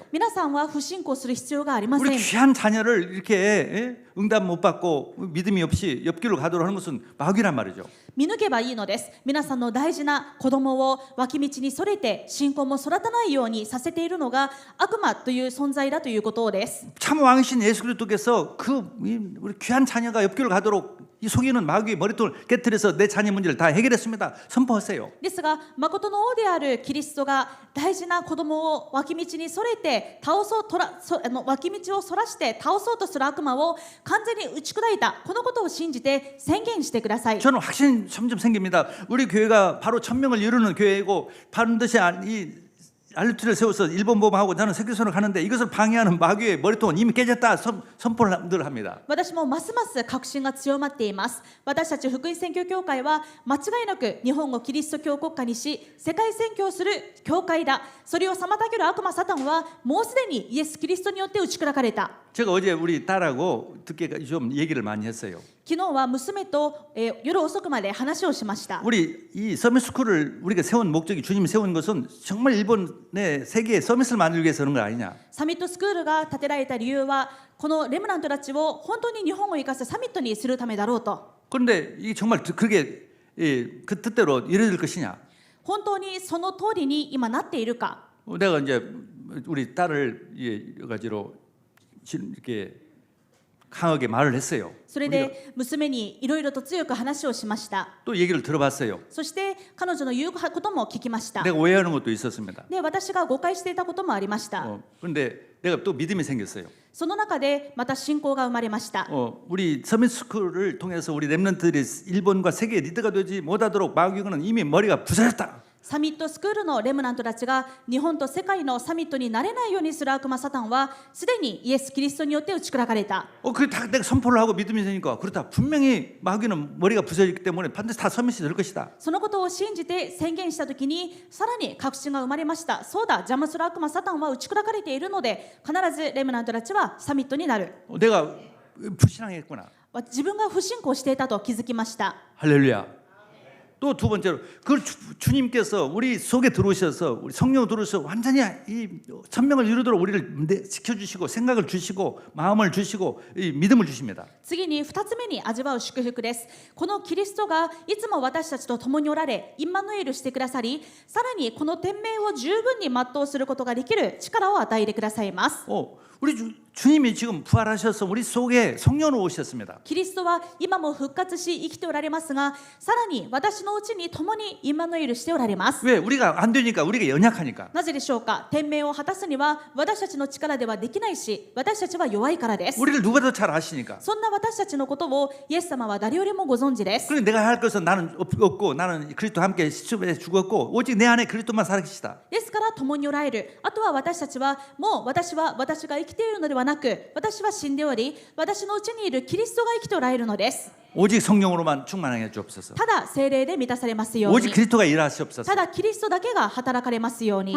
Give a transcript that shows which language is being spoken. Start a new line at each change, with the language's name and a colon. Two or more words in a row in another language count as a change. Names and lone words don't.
Japanese: 皆さんは不信仰する必要がありませ
Korean: 우리
Japanese: ん。
Korean: 귀한 자녀를 이렇게 응답 못 받고 믿음이 없이 옆길로 가도록 하는 것은 마귀란 말이죠.
Japanese: 見抜けばいいのです。皆さんの大事な子供を脇道にそれて信仰も育たないようにさせているのが悪魔という存在だということです。
Korean: 참 왕이신 예수 그리스도께서 우리 귀한 자녀가 옆길로 가도록 이 속이는 마귀의 머리통을 깨뜨려서 내 자녀 문제를 다 해결했습니다. 선포하세요.
Japanese: ですが、誠の王であるキリストが大事な子供を脇道にそれて脇道をそらして倒そうとする悪魔を完全に打ち砕いた、このことを信じて宣言してください。
Korean: 저는 확신이 점점 생깁니다. 우리 교회가 바로 천명을 이루는 교회이고 반드시 알루트를 세워서 일본 보험하고 나는 세계선을 가는데 이것을 방해하는 마귀의 머리통은 이미 깨졌다 선포를 늘 합니다.
Japanese: 私もますます確信が強まっています。私たち福音宣教協会は間違いなく日本をキリスト教国家にし、世界宣教する教会だ。それを妨げる悪魔サタンはもうすでにイエス・キリストによって打ち砕かれた。
Korean: 제가 어제 우리 딸하고 듣게 좀 얘기를 많이 했어요.
Japanese: 昨日は娘と、夜遅くまで話をしました。
Korean: 우리 이 서밋스쿨을 우리가 세운 목적이 주님이 세운 것은 정말 일본의 세계에 서밋을 만들기 위해서 그런 거 아니냐.
Japanese: サミットスクールが建てられた理由は、このレムナントたちを本当に日本を生かすサミットにするためだろうと。
Korean: 그런데 이게 정말 그게 그 뜻대로 이루어질 것이냐.
Japanese: 本当にその通りに今なっているか。
Korean: 내가 이제 우리 딸을 여러 가지로 이렇게 강하게 말을 했어요.
Japanese: それで娘にいろいろと強く話をしました。
Korean: 또 얘기를 들어봤어요.
Japanese: そして彼女の言うことも聞きました。
Korean: 내가 오해하는 것도 있었습니다.
Japanese: で、私が誤解していたこともありました。
Korean: 그런데 내가 또 믿음이 생겼어요.
Japanese: その中でまた信仰が生まれました。
Korean: 우리 서밋스쿨을 통해서 우리 랩런트들이 일본과 세계 리더가 되지 못하도록 마귀는 이미 머리가 부서졌다.
Japanese: サミットスクールのレムナントたちが日本と世界のサミットになれないようにする悪魔サタンはすでにイエス・キリストによって打ち砕かれた。
Korean: 그게 다 내가 선포를 하고 믿음이 생기니까 그렇다. 분명히 마귀는 머리가 부서지기 때문에 반드시 다 서밋이 될 것이다.
Japanese: そのことを信じて宣言したときにさらに確信が生まれました。そうだ、邪魔する悪魔サタンは打ち砕かれているので必ずレムナントたちはサミットになる。
Korean: 내가 불신앙했구나.
Japanese: 自分が不信仰していたと気づきました。
Korean: 할렐루야. 또 두 번째로 그 주님께서 우리 속에 들어오셔서 우리 성령 들어오셔서 완전히 이 천명을 이루도록 우리를 지켜주시고 생각을 주시고 마음을 주시고 이 믿음을 주십니다.
Japanese: 次に2つ目に味わう祝福です。このキリストがいつも私たちと共におられ、インマヌエルしてくださり、さらにこの天命を十分に全うすることができる力を与えてくださいます。
Korean: 우리 주님이 지금 부활하셔서 우리 속에 성령으로 오셨습니다.
Japanese: キリストは今も復活し生きておられますが、さらに私のうちに共にインマヌエルしておられます。
Korean: 왜? 우리가 안 되니까 우리가 연약하니까.
Japanese: なぜでしょうか。天命を果たすには私たちの力ではできないし、私たちは弱いからです。
Korean: 우리를 누가 더 잘 아시니까.
Japanese: そんな私たちのことをイエス様は誰よりもご存知です。
Korean: 그래 내가 할 것은 나는 없고 나는 그리스도와 함께 시초에 죽었고 오직 내 안에 그리스도만 살아계시다.
Japanese: ですから共におられる。あとは私たちはもう私が生きているのではなく、私は死んでおり、私のうちにいるキリストが生きておられるのです。
Korean: 오직 성령으로만 충만하게 주옵소서.
Japanese: ただ聖霊で満たされますよう
Korean: 오직
Japanese: に。
Korean: 그리스도가 일하시옵소서.
Japanese: ただキリストだけが働かれますように。